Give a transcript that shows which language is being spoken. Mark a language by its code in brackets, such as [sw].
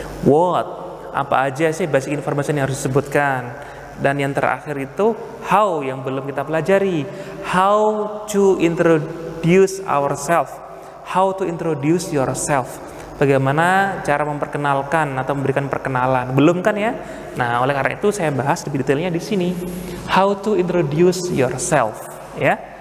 [id] What, apa aja sih [en] basic information [id] yang harus disebutkan. Dan yang terakhir itu how, yang belum kita pelajari. [en] How to introduce ourselves. How to introduce yourself. [id] Bagaimana cara memperkenalkan atau memberikan perkenalan. Belum kan ya? Nah, oleh karena itu saya bahas lebih detailnya di sini. [en] How to introduce yourself [id] ya.